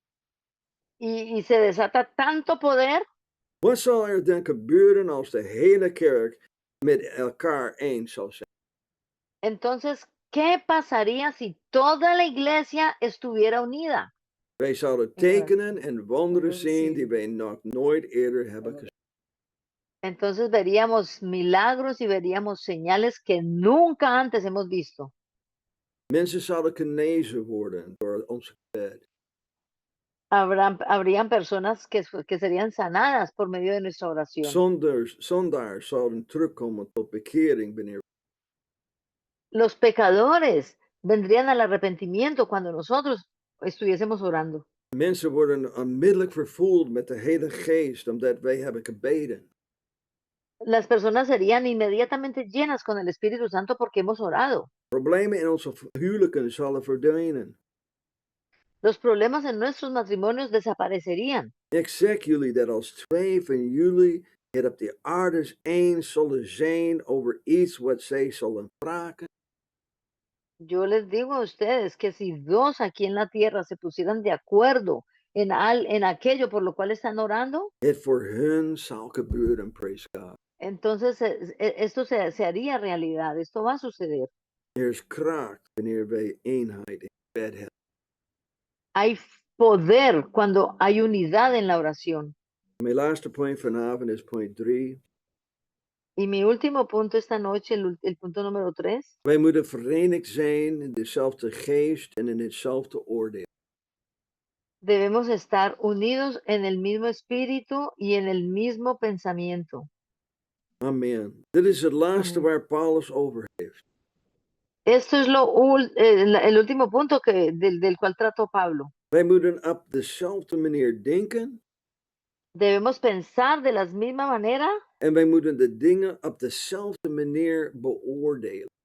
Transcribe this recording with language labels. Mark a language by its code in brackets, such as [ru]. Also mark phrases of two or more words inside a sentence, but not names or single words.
[es] y se desata tanto poder, [nl] wat zal er dan gebeuren als de hele kerk met elkaar eens zal zijn? [es] entonces, ¿qué pasaría si toda la iglesia estuviera unida? [nl] Wij zouden tekenen en wonderen zien die wij nog nooit eerder hebben gezien. [es] Entonces veríamos milagros y veríamos señales que nunca antes hemos visto. [nl] Mensen zouden genezen worden door ons gebed. [es] Habrían personas que serían sanadas por medio de nuestra oración. [nl] Zondaars zouden terugkomen tot bekering wanneer [es] Los pecadores vendrían al arrepentimiento cuando nosotros estuviésemos orando. [nl] mensen worden onmiddellijk vervuld met de hele geest omdat wij hebben gebeden. [es] Las personas serían inmediatamente llenas con el Espíritu Santo porque hemos orado. [nl] Problemen in onze huwelijken zullen verdwijnen. [es] Los problemas en nuestros matrimonios desaparecerían. [nl] Ik zeg jullie dat als twee van jullie het op de aarde eens zullen zijn over iets wat zij zullen vragen, [es] Yo les digo a ustedes que si dos aquí en la tierra se pusieran de acuerdo en aquello por lo cual están orando, [nl] het voor hun zal gebeuren, [en] praise God. [es] entonces esto se haría realidad, esto va a suceder. [nl] Er is kracht wanneer wij eenheid in gebed hebben. [es] Hay poder cuando hay unidad en la oración. [nl] Mijn laatste point vanavond is point 3. [es] Y mi último punto esta noche, el punto número 3, [nl] Wij moeten verenigd zijn in dezelfde geest en in hetzelfde oordeel. [es] debemos estar unidos en el mismo espíritu y en el mismo pensamiento. [nl] Amen. Dit is het laatste [es] Amén. [nl] waar Paulus over heeft. [es] Esto es el último punto del cual trató Pablo. [nl] Wij moeten op dezelfde manier denken [es] Debemos pensar de la misma manera [nl] en wij moeten de dingen op dezelfde manier beoordelen.